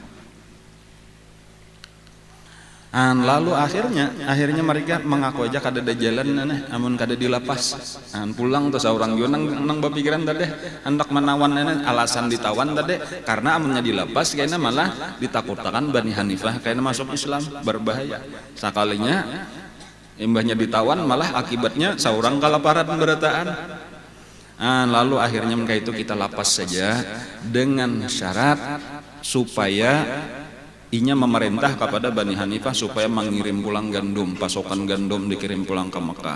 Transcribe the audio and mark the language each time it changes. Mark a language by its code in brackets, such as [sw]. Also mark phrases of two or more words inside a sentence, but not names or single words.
[bjn] Lalu akhirnya mereka mengaku aja kada ada jalan, amun kada dilapas. Pulang tuh seorang yo nang berpikiran tadi hendak menawan alasan ditawan tadi karena amunnya dilapas kayaknya malah ditakutkan Bani Hanifah kayaknya masuk Islam, berbahaya. Sekalinya imbahnya ditawan malah akibatnya seorang kelaparan berataan. Lalu akhirnya mereka itu kita lapas saja dengan syarat supaya inya memerintah kepada Bani Hanifah supaya mengirim pulang gandum, pasokan gandum dikirim pulang ke Mekah.